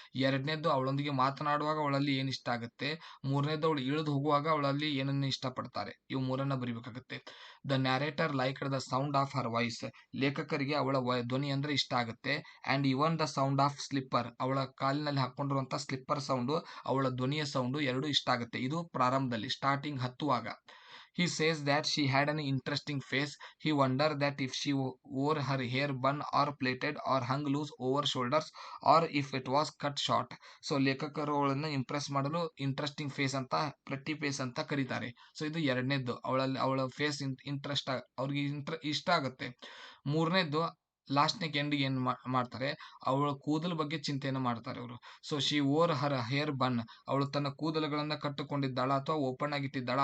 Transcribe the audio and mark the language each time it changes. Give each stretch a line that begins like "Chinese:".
Kannada: ಎರಡನೇದ್ದು ಅವಳೊಂದಿಗೆ ಮಾತನಾಡುವಾಗ ಅವಳಲ್ಲಿ ಏನ್ ಇಷ್ಟ ಆಗುತ್ತೆ. ಮೂರನೇದ್ದು ಅವಳು ಇಳಿದು ಹೋಗುವಾಗ ಅವಳಲ್ಲಿ ಏನನ್ನ ಇಷ್ಟಪಡ್ತಾರೆ. ಇವು ಮೂರನ್ನ ಬರಿಬೇಕಾಗುತ್ತೆ.
English: The narrator like the sound of her voice.
Kannada: ಲೇಖಕರಿಗೆ ಅವಳ ಧ್ವನಿ ಅಂದ್ರೆ ಇಷ್ಟ ಆಗುತ್ತೆ.
English: and even the sound of slipper,
Kannada: ಅವಳ ಕಾಲಿನಲ್ಲಿ ಹಾಕೊಂಡಿರುವಂತ ಸ್ಲಿಪ್ಪರ್ ಸೌಂಡು, ಅವಳ ಧ್ವನಿಯ ಸೌಂಡು ಎರಡು ಇಷ್ಟ ಆಗುತ್ತೆ. ಇದು ಪ್ರಾರಂಭದಲ್ಲಿ starting ಹತ್ತುವಾಗ.
English: He says that she had an interesting face. He wondered that if she wore her hair bun or plaited or hung loose over shoulders or if it was cut short.
Kannada: So ಲೇಖಕರು ಅವಳನ್ನ Impress ಮಾಡಲು interesting face ಅಂತ, pretty face ಅಂತ ಕರೀತಾರೆ. So ಇದು ಎರಡನೇದ್ದು, ಅವಳ face ಅವ್ರಿಗೆ ಇಷ್ಟ ಆಗುತ್ತೆ. ಮೂರನೇದ್ದು ಲಾಸ್ಟ್ನೇ ಎಂಡಿಗೆ ಏನ್ ಮಾಡ್ತಾರೆ, ಅವಳ ಕೂದಲ ಬಗ್ಗೆ ಚಿಂತೆಯನ್ನು ಮಾಡ್ತಾರೆ ಅವರು. So
English: she wore her hair bun,
Kannada: ಅವಳು ತನ್ನ ಕೂದಲುಗಳನ್ನ ಕಟ್ಟಿಕೊಂಡಿದ್ದಾಳ ಅಥವಾ ಓಪನ್ ಆಗಿಟ್ಟಿದ್ದಾಳ.